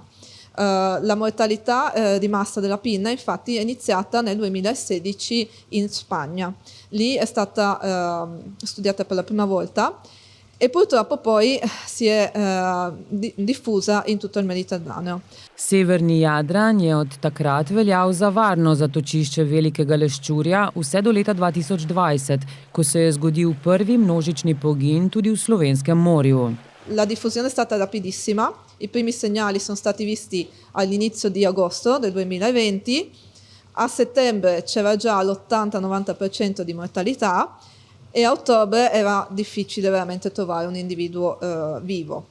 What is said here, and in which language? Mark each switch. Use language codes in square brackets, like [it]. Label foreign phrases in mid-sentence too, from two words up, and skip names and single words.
[it] La mortalità di massa della pinna infatti è iniziata nel 2016 in Spagna. Lì è stata studiata per la prima volta e purtroppo poi si è diffusa in tutto il Mediterraneo. [sl] Severni Jadran je od takrat veljal za varno zatočišče velikega leščurja vse do leta 2020, ko se je zgodil prvi množični pogin tudi v Slovenskem morju. [it] La diffusione è stata rapidissima, i primi segnali sono stati visti all'inizio di agosto del 2020, a settembre c'era già l'80-90% di mortalità e a ottobre era difficile veramente trovare un individuo vivo.